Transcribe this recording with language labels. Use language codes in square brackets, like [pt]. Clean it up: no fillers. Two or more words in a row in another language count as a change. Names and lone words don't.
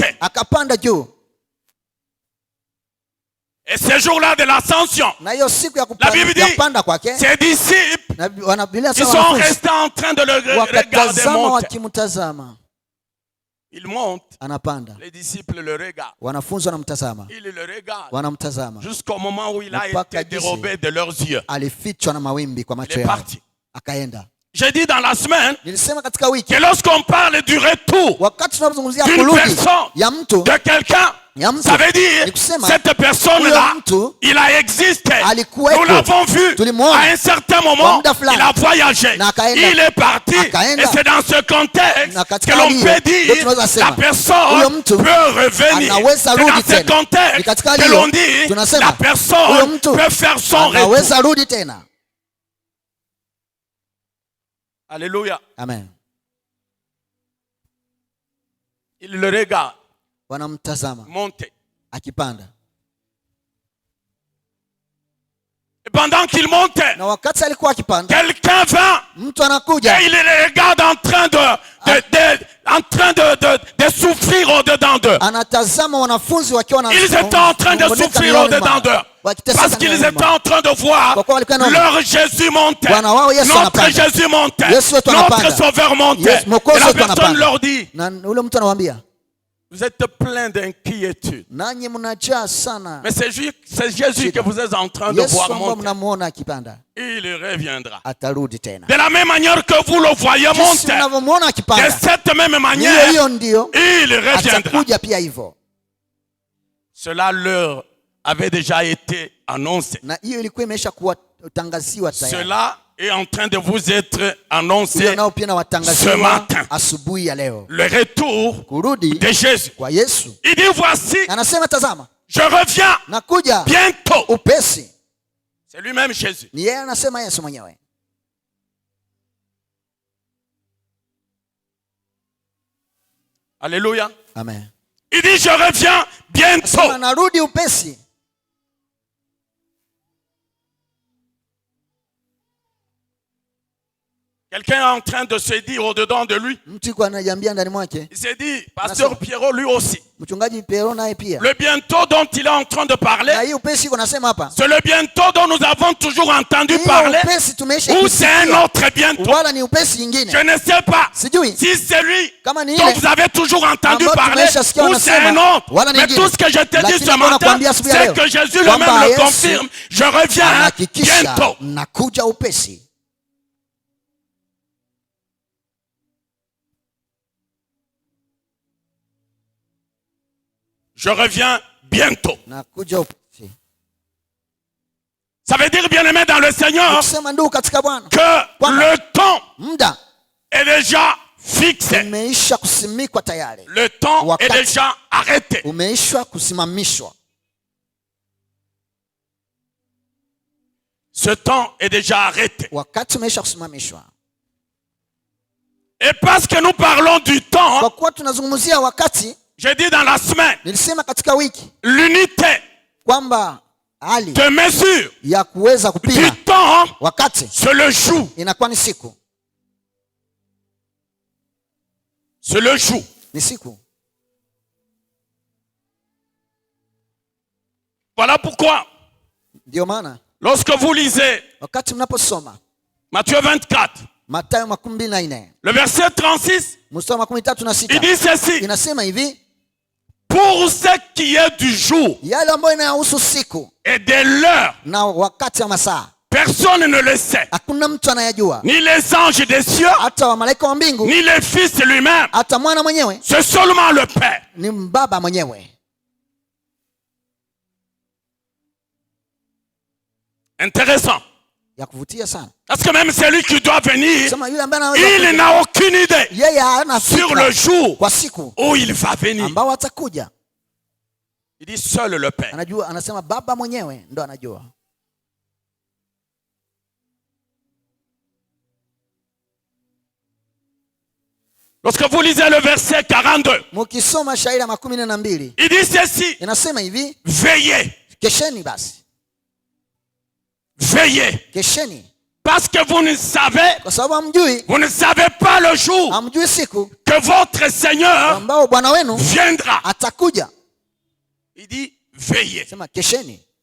[sw] Akapanda juu. [fr] Et ce jour-là de l'ascension, [sw] Na hiyo siku ya [fr] La Bible dit, [sw] kupanda kwake, [fr] ses disciples, [sw] na Biblia [fr] ils [sw] inasema [fr] sont [sw] wanafunzi [fr] restés en train de le regarder [sw] wakatazama [fr] monter. [sw] wakimtazama. [fr] Il monte. [sw] Anapanda. [fr] Les disciples le regardent. [sw] Wanafunzi wanamtazama. [fr] Ils le regardent. [sw] Wanamtazama. [fr] Jusqu'au moment où il a [sw] Mpaka [fr] été dérobé de leurs yeux. [sw] Alifichwa na mawimbi kwa [fr] Il [sw] macho [fr] est [sw] yao. [fr] parti. [sw] Akaenda. [fr] J'ai dit dans la semaine [sw] Nilisema katika wiki, [fr] que lorsqu'on parle du retour [sw] wakati tunapozungumzia [fr] d'une [sw] kurudi [fr] personne, [sw] ya mtu, [fr] de quelqu'un, [sw] ya mtu, [fr] ça veut dire [sw] ni kusema, [fr] cette personne-là, [sw] huyo mtu [fr] il a existé. [sw] alikuwepo. [fr] Nous l'avons vu [sw] Tulimuona. [fr] à un certain [sw] Kwa [fr] moment. [sw] muda fulani. [fr] Il a voyagé. [sw] Na akaenda. [fr] Il est parti. [sw] Akaenda. [fr] Et c'est dans ce contexte [sw] Na [fr] que [sw] katika [fr] l'on [sw] hali [fr] peut [sw] hiyo, [fr] dire [sw] ndio tunaweza [fr] la [sw] sema, huyo [fr] personne [sw] mtu [fr] peut revenir. [sw] anaweza [fr] C'est [sw] rudi [fr] dans ce [sw] tena. Ni [fr] contexte [sw] katika hali [fr] que [sw] hiyo, [fr] l'on dit [sw] tunasema, [fr] la [sw] huyo [fr] personne [sw] mtu [fr] peut faire son retour. [sw] anaweza rudi tena. [fr] Alléluia. [sw] Amen. [fr] Il le regarde [sw] Wanamtazama [fr] monter. [sw] akipanda. [fr] Et pendant qu'il montait, [sw] Na wakati alikuwa akipanda, [fr] quelqu'un vint [sw] mtu anakuja [fr] et il les regarde en train de souffrir au-dedans d'eux. [sw] anatazama wanafunzi wakiwa na [fr] Ils étaient en train de souffrir au-dedans d'eux. Parce qu'ils étaient en train de voir leur Jésus monter. Notre Jésus monter. Notre Sauveur monter. Et la personne leur dit, [sw] na ule mtu anawaambia, [fr] vous êtes plein d'inquiétude. [sw] nanyi mnajaa sana. [fr] Mais c'est Jésus que vous êtes en train de [sw] Yesu [fr] voir [sw] ambaye [fr] monter. [sw] mnamuona akipanda [fr] Il reviendra. [sw] atarudi tena. [fr] De la même manière que vous le voyez [sw] Jinsi [fr] monter, [sw] mnavyomuona [fr] de [sw] akipanda, [fr] cette même [sw] hiyo [fr] manière, [sw] hiyo ndio [fr] il reviendra. [sw] atakuja pia hivyo. [fr] Cela leur avait déjà été annoncé. [sw] Na hiyo ilikuwa imesha kuwatangaziwa tayari. [fr] Cela est en train de vous être annoncé [sw] Hiyo nao pia na [fr] ce [sw] watangaziwa [fr] matin. [sw] asubuhi ya leo. [fr] Le retour [sw] Kurudi [fr] de Jésus. [sw] kwa Yesu. [fr] Il dit, voici, [sw] Anasema tazama, [fr] je reviens [sw] nakuja [fr] bientôt. [sw] upesi. [fr] C'est lui-même Jésus. [sw] Ni yeye anasema Yesu mwenyewe. [fr] Alléluia. [sw] Amen. [fr] Il dit, je reviens bientôt. [sw] Anasema narudi upesi. [fr] Quelqu'un est en train de se dire au-dedans de lui. [sw] Mtu yuko anajiambia ndani mwake. [fr] Il s'est dit, Pasteur Pierrot, lui aussi. [sw] Mchungaji Pero naye pia. [fr] Le bientôt dont il est en train de [sw] Na [fr] parler, [sw] hii upesi iko nasema hapa. [fr] c'est le bientôt dont nous avons toujours entendu [sw] Hiyo [fr] parler, [sw] upesi tumeisha [fr] ou c'est un [sw] kusikia. [fr] autre bientôt. [sw] Wala ni upesi nyingine. [fr] Je ne sais pas [sw] Sijui. [fr] si c'est lui [sw] Kama ni [fr] dont [sw] ile [fr] vous avez toujours entendu [sw] ambayo [fr] parler, [sw] tumeshasikia [fr] ou c'est un [sw] wanasema, [fr] autre. [sw] wala [fr] Mais [sw] nyingine. [fr] tout ce que je te dis [sw] Lakini [fr] ce [sw] mbona [fr] matin, [sw] nakwambia asubuhi ya [fr] c'est [sw] leo, [fr] que Jésus [sw] kwamba [fr] lui-même le [sw] Yesu [fr] confirme. Je reviens [sw] anahakikisha [fr] bientôt. [sw] nakuja upesi. [fr] Je reviens bientôt. [sw] Nakuja upesi. [fr] Ça veut dire, bien-aimé dans le Seigneur, [sw] Kusema ndugu katika Bwana, [fr] que le temps [sw] muda [fr] est déjà fixé. [sw] umeisha kusimikwa tayari. [fr] Le temps est [sw] Wakati. [fr] déjà arrêté. [sw] Umeisha kusimamishwa. [fr] Ce temps est déjà arrêté. [sw] Wakati umeisha kusimamishwa. [fr] Et parce que nous parlons du temps, [sw] Kwa kuwa tunazungumzia wakati, [fr] j'ai dit dans la semaine, [sw] nilisema katika wiki [fr] l'unité [sw] kwamba hali [fr] de mesure [sw] ya kuweza [fr] du [sw] kupima [fr] temps, [sw] wakati [fr] c'est le jour. [sw] inakuwa ni siku. [fr] C'est le jour. [sw] Ni siku. [fr] Voilà pourquoi, [sw] Ndio maana [fr] lorsque vous lisez [sw] wakati mnaposoma [fr] Matthieu 24, [sw] Mathayo 24 [fr] le verset 36, [sw] mstari wa [fr] il 36 dit ceci: [sw] inasema hivi, [fr] pour ce qui est du jour [sw] yale ambayo inahusu siku [fr] et de l'heure, [sw] na wakati wa masaa [fr] personne ne le sait, [sw] hakuna mtu anayajua, [fr] ni les anges des cieux, [sw] hata wa malaika wa mbingu, [fr] ni le Fils lui-même. [sw] hata mwana mwenyewe, [fr] C'est seulement le Père. [sw] ni baba mwenyewe. [fr] Intéressant. [sw] Ya kuvutia sana. [fr] Parce que même celui qui doit venir, [sw] Sema yule ambaye anaweza [fr] il [sw] kuja, [fr] n'a aucune idée [sw] yeye hana [fr] sur [sw] fikra [fr] le jour [sw] kwa siku [fr] où il va venir. [sw] ambao atakuja. [fr] Il dit seul le Père. [sw] Anajua, anasema baba mwenyewe ndo anajua. [fr] Lorsque vous lisez le verset 42, [sw] Mukisoma shairi ya 12 [fr] il dit ceci: [sw] inasema hivi, [fr] veillez, [sw] kesheni basi, [fr] veillez. [sw] kesheni, [fr] Parce que vous ne savez, [sw] kwa sababu hamjui, [fr] vous ne savez pas le jour [sw] hamjui siku [fr] que votre Seigneur [sw] ambao Bwana wenu [fr] viendra. [sw] atakuja. [fr] Il dit veillez. [sw] Sema kesheni.